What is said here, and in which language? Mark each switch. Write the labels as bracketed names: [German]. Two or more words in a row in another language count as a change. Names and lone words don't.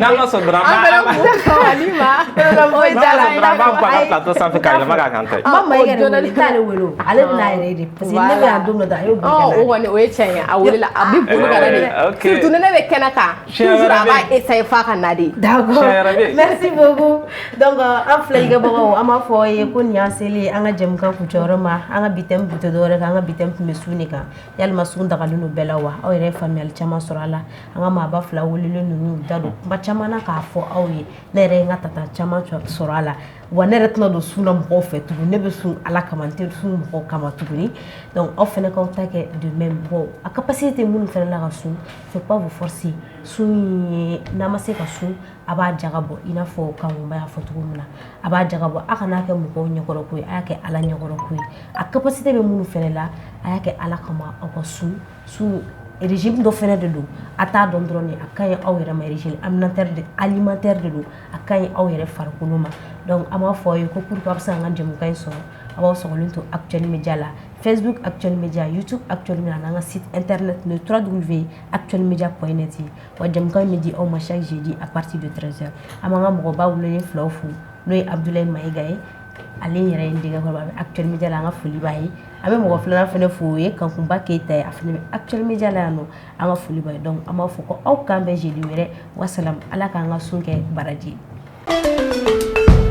[Bambara] n'an ma sɔn dɔrɔn an fɛnɛ fo sabali ma n'an ma sɔn dɔrɔn an b'a bɔ a ka plateau sanfɛ k'a yɛlɛma k'a kan ta ye n ma Mayiga de wele t'ale wele o ale bɛna a yɛrɛ de [French] parce que [Bambara] ne bɛ yan don dɔ a y'o boli ka na o kɔni o ye tiɲɛ ye a welela a bɛ boli ka na de surtout ni ne bɛ kɛnɛ kan toujours a b'a essayer f'a ka na de [French] d'accord merci beaucoup donc [Bambara] an filɛlikɛbagaw an b'a fɔ aw ye ko nin y'an selen ye an ka jɛmukan kuncɛyɔrɔ ma an ka bi thème tun tɛ dɔwɛrɛ kan an ka bi thème tun bɛ sun de kan yalima sun dagalen don bɛɛ la wa aw yɛrɛ ye faamuyali caman sɔrɔ a la an ka maaba fila welelen ninnu da don kuma caman na k'a fɔ aw ye ne yɛrɛ ye n ka tata caman sɔrɔ a la wa ne yɛrɛ tɛna don sun na mɔgɔw fɛ tuguni ne bɛ sun ala kama n tɛ sun mɔgɔw kama tuguni donc aw fɛnɛ k'aw ta kɛ [French] de même [Bambara] bon a capacité minnu fɛnɛ la ka sun [French] faut pas vous forcer [Bambara] sun ye n'a ma se ka sun a b'a jaga bɔ i n'a fɔ Kankunba y'a fɔ cogo min na a b'a jaga bɔ a kana kɛ mɔgɔw ɲɛkɔrɔ ko ye a y'a kɛ ala ɲɛkɔrɔ ko ye a capacité bɛ minnu fɛnɛ la a y'a kɛ ala kama aw ka sun régime dɔ fɛnɛ de don a t'a dɔn dɔrɔn de a ka ɲi aw yɛrɛ ma [French] régime alimentaire [Bambara] de don a ka ɲi aw yɛrɛ farikolo ma donc an b'a fɔ aw ye ko [French] pour que [Bambara] aw bɛ se ka an ka jɛmukan in sɔrɔ a b'aw sɔgɔlen to Actuel Media la Facebook Actuel Media YouTube Actuel Media n'an ka [French] site internet [Bambara] no www.actuelmedia.net wa jɛmukan in bɛ di aw ma [French] chaque jeudi à partir de 13h [Bambara] an b'an ka mɔgɔba welelen filaw fo n'o ye Abdoulaye Mayiga ye ale yɛrɛ ye n denkɛkɔrɔba a bɛ Actuel Media la an ka foli b'a ye an bɛ mɔgɔ filanan fɛnɛ fo o ye Kankunba Keyita ye a fɛnɛ bɛ Actuel Media la yan nɔ an ka foli b'a ye donc an b'a fɔ ko aw k'an bɛn jeudi wɛrɛ wasalam ala k'an ka sun kɛ baraji ye